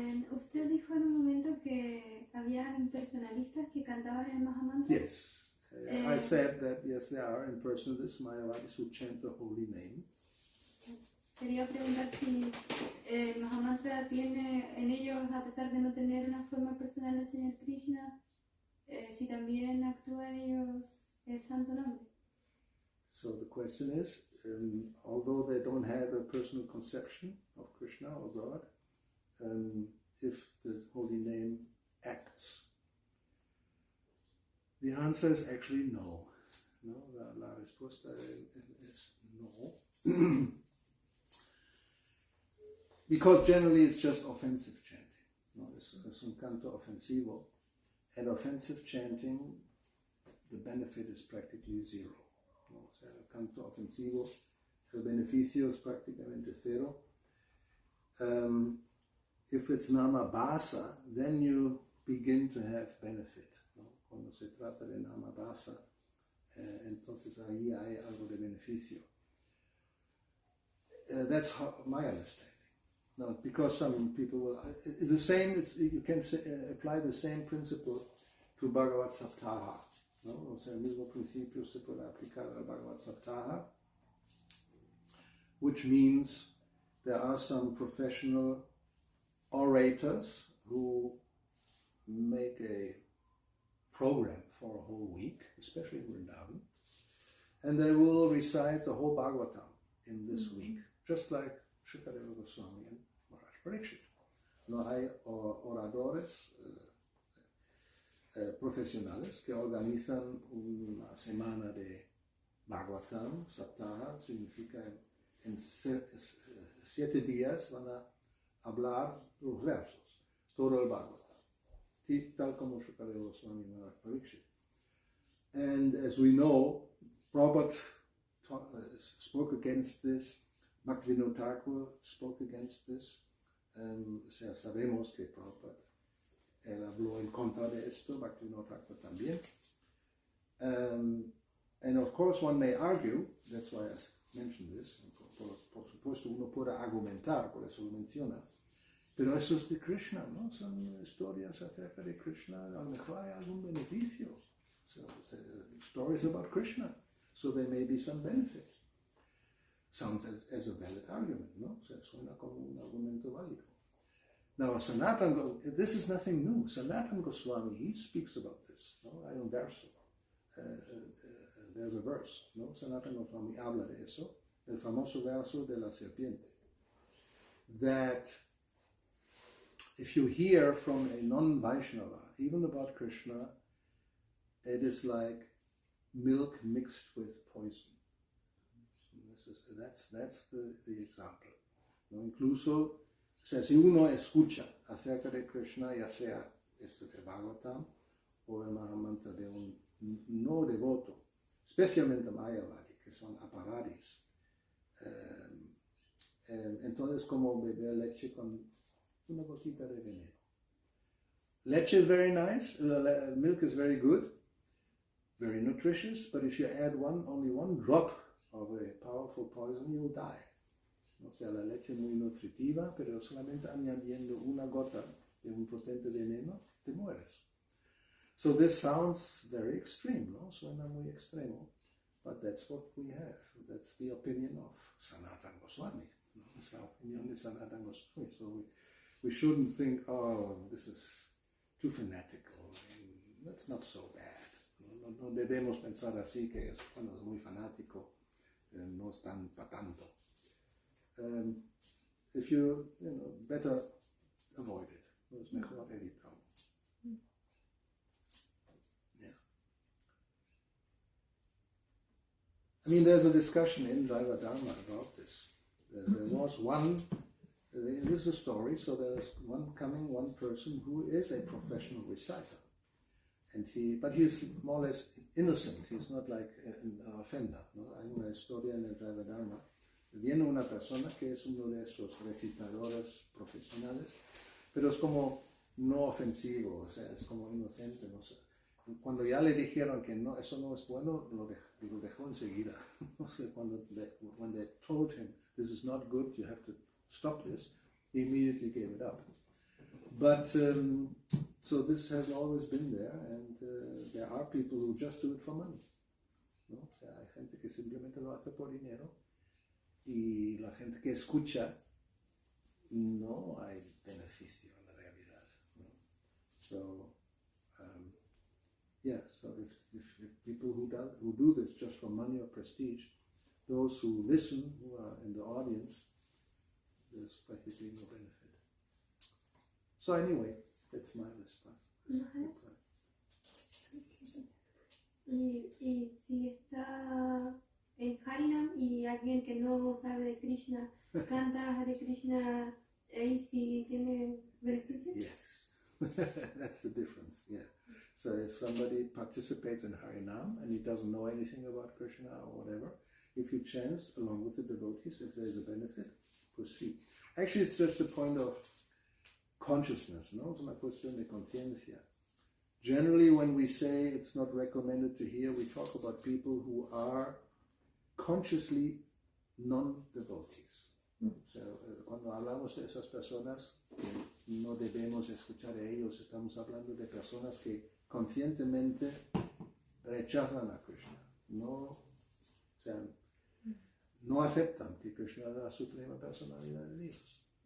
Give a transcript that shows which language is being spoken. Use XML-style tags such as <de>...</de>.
<es>Usted dijo en un momento que había impersonalistas que cantaban el Mahamantra.</es> <en>Yes. I said that, yes, there are impersonalists, Mayavadis, who chant the holy name.</en> <es>Quería preguntar si el Mahamantra tiene en ellos, a pesar de no tener una forma personal del Señor Krishna, si también actúa en ellos el santo nombre.</es> <en>So the question is, although they don't have a personal conception of Krishna or God, if the holy name acts. The answer is actually no.</en> <es>No, la respuesta es no.</es> <en>Because generally it's just offensive chanting.</en> <es>No, es un canto ofensivo.</es> <en>And offensive chanting, the benefit is practically zero.</en> <es>No, o sea, el canto ofensivo, el beneficio es prácticamente cero.</es> <en>If it's namabhasa, then you begin to have benefit.</en> <es>¿No? Cuando se trata de namabhasa, entonces ahí hay algo de beneficio.</es> <en>That's my understanding. No, because some people will. The same. You can apply the same principle to Bhagavad Saptaha.</en> <es>¿No? O sea, el mismo principio se puede aplicar al Bhagavad Saptaha,</es> <en>which means there are some professional orators who make a program for a whole week, especially in Vrindavan, and they will recite the whole Bhagavatam in this week, just like Shukadeva Goswami and Maharaj Parikshit.</en> <es>No hay oradores profesionales que organizan una semana de Bhagavatam, Saptaha, significa en 7 días van a hablar los versos, todo el Bhagavatam, tal como Shukadeva Goswami and Maharaj Parikshit.</es> <en>And as we know, Prabhupada spoke against this, Bhakti-yoga Thakur spoke against this,</en> <es>sabemos que Prabhupada él habló en contra de esto, Bhakti-yoga Thakur también.</es> <en>And of course one may argue, that's why I mentioned this,</en> <es>por supuesto uno puede argumentar, por eso lo menciona, pero eso es de Krishna, ¿no? Son historias acerca de Krishna, a lo mejor hay algún beneficio.</es> <en>So, stories about Krishna, so there may be some benefit. Sounds as a valid argument, no?</en> <es>O sea, suena como un argumento válido.</es> <en>Now, this is nothing new. Sanatana Goswami, he speaks about this.</en> <es>No? Hay un verso.</es> <en>There's a verse.</en> <es>No? Sanatana Goswami habla de eso. El famoso verso de la serpiente.</es> <en>That if you hear from a non-Vaishnava, even about Krishna, it is like milk mixed with poison. That's the example.</en> <es>¿No? Incluso, o sea, si uno escucha acerca de Krishna, ya sea esto de Bhagavatam o el Mahamantra de un no devoto, especialmente Mayavadi, que son aparadis, entonces como beber leche con una gotita de veneno.</es> <en>Leche is very nice, milk is very good, very nutritious, but if you add only one drop of a powerful poison, you will die.</en> <es>O sea, la leche es muy nutritiva, pero solamente añadiendo una gota de un potente veneno, te mueres.</es> <en>So this sounds very extreme,</en> <es>¿no? Suena muy extremo.</es> <en>but that's what we have. That's the opinion of Sanatana Goswami. It's the opinion of Sanatana Goswami. So we shouldn't think, oh, this is too fanatical. That's not so bad.</en> <es>No debemos pensar así que es, bueno, es muy fanático, no es tan pa tanto.</es> <en>If you better avoid it.</en> <es>Es mejor evitarlo.</es> <en>Yeah. I mean, there's a discussion in Jaiva Dharma about this. There was one, this is a story, so there's one person who is a professional reciter. But he's more or less innocent, he's not like an offender.</en> <es>¿No? Hay una historia en el Jaiva Dharma. Viene una persona que es uno de esos recitadores profesionales, pero es como no ofensivo, o sea, es como inocente. No sé. Cuando ya le dijeron que no, eso no es bueno, lo dejó enseguida. No sé,</es> <en>when they told him, this is not good, you have to stop this, he immediately gave it up. But, so this has always been there, and there are people who just do it for money.</en> <es>¿No? O sea, hay gente que simplemente lo hace por dinero, y la gente que escucha, no hay beneficio en la realidad. ¿No?</es> <en>So, so if people who do this just for money or prestige, those who listen, who are in the audience, there's practically no benefit. So anyway, that's my response.</en> <es>Y si está en Harinam y alguien que no sabe de Krishna canta Hare Krishna, ahí sí tiene beneficio.</es> <en>Yes, that's the difference. Yeah. So if somebody participates in Harinam and he doesn't know anything about Krishna or whatever, if you chant along with the devotees, if there's a benefit, proceed. Actually, it's just a point of consciousness, no?</en> <es>Es una cuestión de conciencia.</es> <en>Generally, when we say it's not recommended to hear, we talk about people who are consciously non-devotees.</en> <es>So, cuando hablamos de esas personas que no debemos escuchar a ellos, estamos hablando de personas que conscientemente rechazan a Krishna, no aceptan que Krishna es la suprema personalidad de Dios.</es>